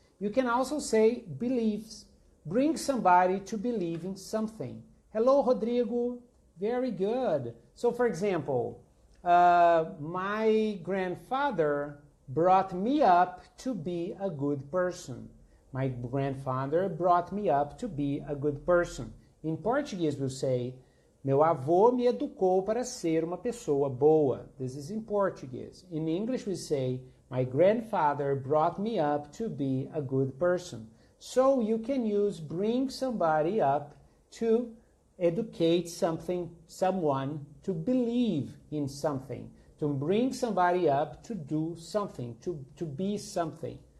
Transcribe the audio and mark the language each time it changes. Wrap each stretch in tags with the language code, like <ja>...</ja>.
<en>You can also say beliefs. Bring somebody to believe in something. Hello, Rodrigo. Very good. So, for example, my grandfather brought me up to be a good person. My grandfather brought me up to be a good person. In Portuguese, we'll say,</en> <pt>meu avô me educou para ser uma pessoa boa.</pt> <en>This is in Portuguese. In English, we say, my grandfather brought me up to be a good person. So you can use bring somebody up to educate someone to believe in something, to bring somebody up to do something, to be something.</en>